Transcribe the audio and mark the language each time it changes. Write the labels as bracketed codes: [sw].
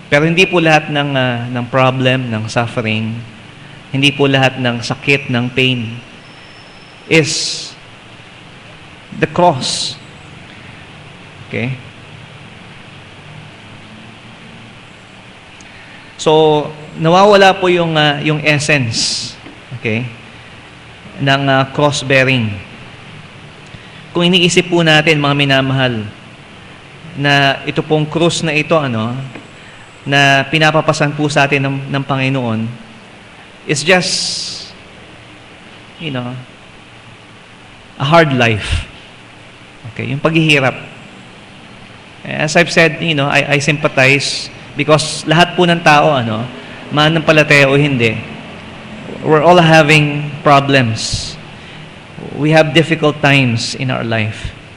[tl] Pero hindi po lahat ng problem, ng suffering, hindi po lahat ng sakit, ng pain [en] is the cross. [tl] Okay? So, nawawala po yung essence, okay, ng cross-bearing. Kung iniisip po natin, mga minamahal, na ito pong cross na ito, na pinapapasan po sa atin ng Panginoon, [en] is just, a hard life. [tl] Okay, yung paghihirap. [en] As I've said, I sympathize because [tl] lahat po ng tao, mananampalataya o hindi, [en] we're all having problems. We have difficult times in our life.